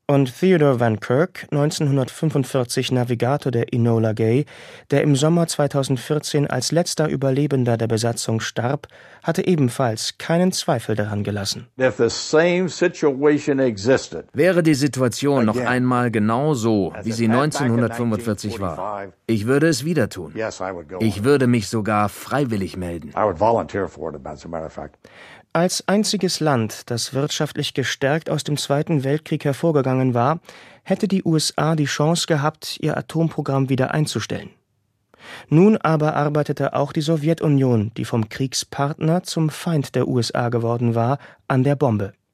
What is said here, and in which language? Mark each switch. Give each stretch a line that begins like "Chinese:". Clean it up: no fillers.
German: Und Theodore Van Kirk, 1945 Navigator der Enola Gay, der im Sommer 2014 als letzter Überlebender der Besatzung starb, hatte ebenfalls keinen Zweifel daran gelassen.
English: If the same situation existed,
German: wäre die Situation noch einmal genau so, wie sie 1945 war, ich würde es wieder tun.
English: Yes, I would go.
German: Ich würde mich sogar freiwillig melden.
English: I would volunteer for it, as a matter of fact.
German: Als einziges Land, das wirtschaftlich gestärkt aus dem Zweiten Weltkrieg hervorgegangen war, hätte die USA die Chance gehabt, ihr Atomprogramm wieder einzustellen. Nun aber arbeitete auch die Sowjetunion, die vom Kriegspartner zum Feind der USA geworden war, an der Bombe.